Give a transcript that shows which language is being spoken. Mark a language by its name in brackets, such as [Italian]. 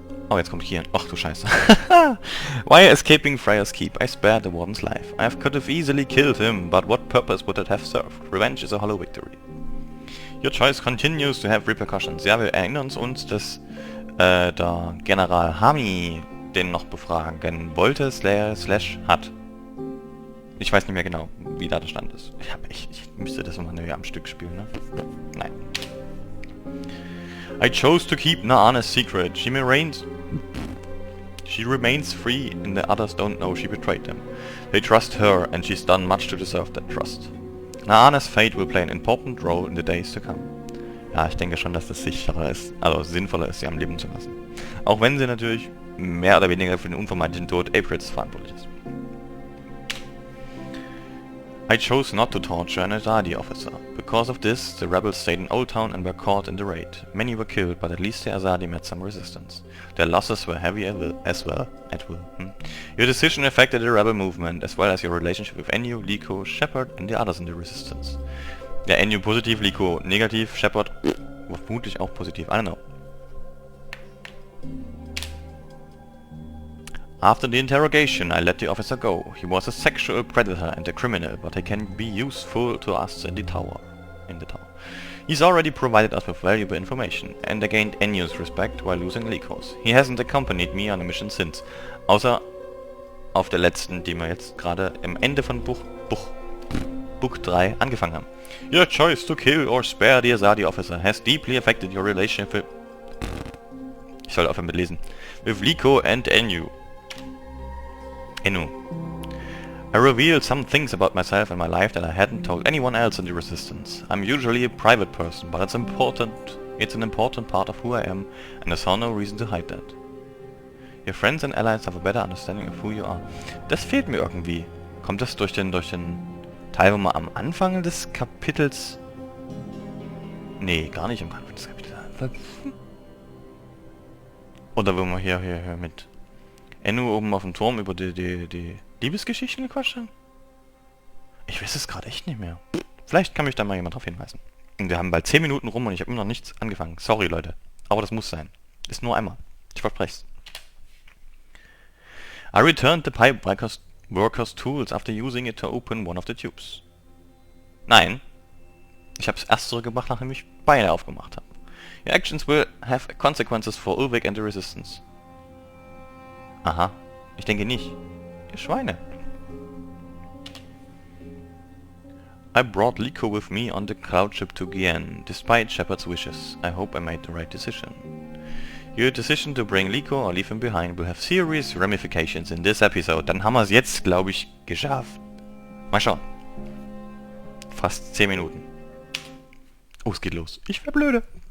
[German] Oh, jetzt kommt hier. Ach du Scheiße. [English] While escaping Freya's keep, I spared the warden's life. I could have easily killed him, but what purpose would it have served? Revenge is a hollow victory. Your choice continues to have repercussions. [German] Ja, wir erinnern uns, dass der General Hami den noch befragen wollte, slash hat. Ich weiß nicht mehr genau, wie da der Stand ist. Ich müsste das nochmal am Stück spielen, ne? Nein. [English] I chose to keep Naane's secret. She remains free and the others don't know she betrayed them. They trust her and she's done much to deserve that trust. Naane's fate will play an important role in the days to come. [German] Ja, ich denke schon, dass das sicherer ist, also sinnvoller ist, sie am Leben zu lassen. Auch wenn sie natürlich mehr oder weniger für den unvermeidlichen Tod Aprils verantwortlich ist. [English] I chose not to torture an Azadi officer. Because of this, the rebels stayed in Old Town and were caught in the raid. Many were killed, but at least the Azadi met some resistance. Their losses were heavy as well. Your decision affected the rebel movement, as well as your relationship with Enyu, Liko, Shepard and the others in the resistance. [German] Ja, Enyu positiv, Liko negativ, Shepard vermutlich auch positiv, [English] I don't know. After the interrogation, I let the officer go. He was a sexual predator and a criminal, but he can be useful to us in the tower. He's already provided us with valuable information, and I gained Enyu's respect while losing Liko's. He hasn't accompanied me on a mission since, [German] außer auf der letzten, die wir jetzt gerade am Ende von Buch 3 angefangen haben. [English] Your choice to kill or spare the Azadi officer has deeply affected your relationship with... [German] Ich soll aufhören mit lesen. [English] With Liko and Enyu. I revealed some things about myself and my life that I hadn't told anyone else in the Resistance. I'm usually a private person, but it's an important part of who I am, and I saw no reason to hide that. Your friends and allies have a better understanding of who you are. [German] Das fehlt mir irgendwie. Kommt das durch den Teil, wo man am Anfang des Kapitels... Nee, gar nicht am Anfang des Kapitels. Oder wo man hier mit Ennu oben auf dem Turm über die Liebesgeschichten gequatscht haben? Ich weiß es gerade echt nicht mehr. Vielleicht kann mich da mal jemand drauf hinweisen. Und wir haben bald 10 Minuten rum und ich habe immer noch nichts angefangen. Sorry, Leute. Aber das muss sein. Ist nur einmal. Ich verspreche es. [English] I returned the pipe worker's tools after using it to open one of the tubes. [German] Nein. Ich habe es erst zurückgebracht, nachdem ich beide aufgemacht habe. [English] Your actions will have consequences for Ulvik and the Resistance. [German] Aha. Ich denke nicht. Ihr Schweine. [English] I brought Liko with me on the cloud ship to Gien, despite Shepard's wishes. I hope I made the right decision. Your decision to bring Liko or leave him behind will have serious ramifications in this episode. [German] Dann haben wir es jetzt, glaube ich, geschafft. Mal schauen. Fast 10 Minuten. Oh, es geht los. Ich wär blöde.